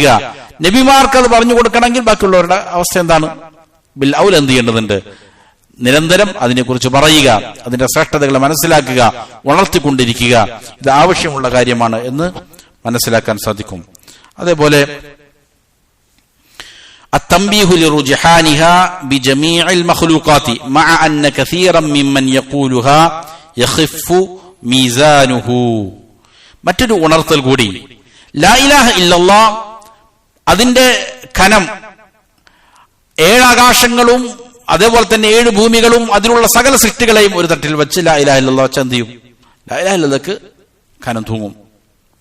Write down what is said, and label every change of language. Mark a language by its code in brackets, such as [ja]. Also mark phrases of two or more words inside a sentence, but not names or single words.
[ml] നബിമാർക്ക് അത് പറഞ്ഞു കൊടുക്കണമെങ്കിൽ ബാക്കിയുള്ളവരുടെ അവസ്ഥ എന്താണ്, [ar] بالأولى [ml] എന്ത് ചെയ്യേണ്ടതുണ്ട്, നിരന്തരം അതിനെക്കുറിച്ച് പറയുക, അതിന്റെ ശ്രേഷ്ഠതകളെ മനസ്സിലാക്കുക, ഉണർത്തിക്കൊണ്ടിരിക്കുക. ഇത് ആവശ്യമുള്ള കാര്യമാണ് എന്ന് മനസ്സിലാക്കാൻ സാധിക്കും. [ar] അതേപോലെ التنبيه لرجحانها بجميع المخلوقات مع أن كثيرا ممن يقولها يخف ميزانه. [ml] മറ്റൊരു ഉണർത്തൽ കൂടി, [ar] لا إله إلا الله [ml] അതിന്റെ കനം 7 ആകാശങ്ങളും അതേപോലെ തന്നെ 7 ഭൂമികളും അതിലുള്ള സകല സൃഷ്ടികളെയും ഒരു തട്ടിൽ വെച്ച് [ar] لا إله إلا الله [ml] എന്ത് ചെയ്യും, [ar] لا إله إلا الله [ml] കനം തൂങ്ങും.